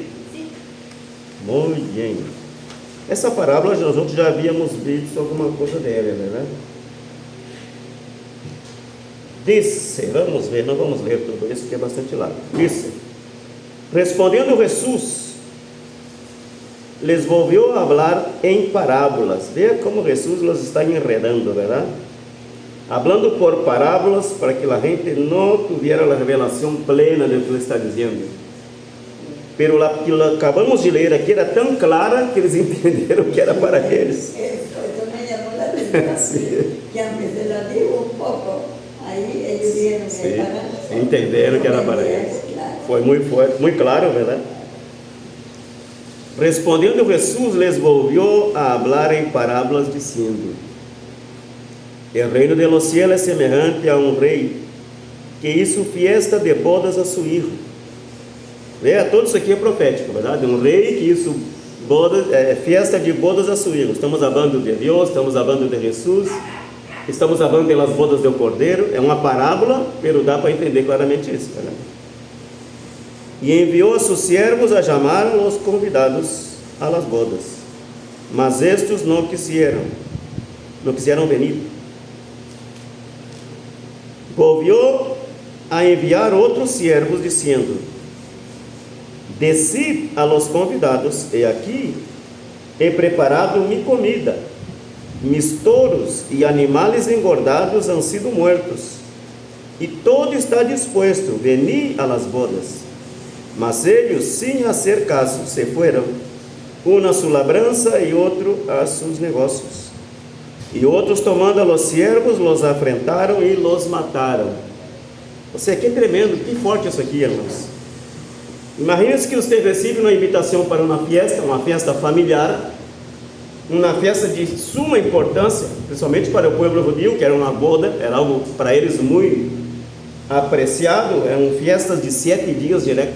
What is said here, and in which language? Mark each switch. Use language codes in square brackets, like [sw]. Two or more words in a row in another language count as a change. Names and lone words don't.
[pt] Sim. Muito bem. Essa parábola nós já havíamos visto alguma coisa dela, né? Disse, vamos ver, não vamos ler tudo isso que é bastante largo. Disse, respondendo Jesus, [es] les volvió a hablar em parábolas. [pt] Veja como Jesus los está enredando, verdade? [es] Hablando por parábolas [pt] para que a gente não tuviera a revelação plena do que ele está dizendo. [es] Pero la que acabamos de [pt] ler aqui era tão clara que eles entenderam que era para eles. [es] Eso me llamó la atención, que aunque se la digo un poco, [pt] aí eles vieram entenderam que era para eles. Foi muito forte, muito claro, verdade? Respondendo Jesus, [es] les volvió a hablar em parábolas, dizendo: El reino de los cielos é semejante a um rei que hizo fiesta de bodas a su hijo. [pt] Veja, tudo isso aqui é profético, verdade? [es] Um rei que hizo bodas, fiesta de bodas a su hijo. [pt] Estamos falando de Deus, estamos falando de Jesus, estamos falando das bodas do Cordeiro. É uma parábola, mas dá para entender claramente isso, verdade? E enviou a seus servos a chamar os convidados [es] a las bodas, [pt] mas estes não quiseram venir. [es] Volvió a enviar outros servos, dizendo: Decid a los convidados, e aqui he preparado mi comida, mis touros e animales engordados han sido muertos, e todo está disposto, veni a las bodas. [pt] Mas eles, sem hacer caso, se foram, um a sua labrança e outro a seus negócios. E outros, [es] tomando a los siervos, los afrentaram e los mataram. [pt] Você aqui é tremendo, que forte isso aqui, irmãos. Imagine-se que você recebe uma invitação para uma festa familiar, uma festa de suma importância, principalmente para o povo judeu, que era uma boda, era algo para eles muito apreciado, eram festas de 7 dias direto.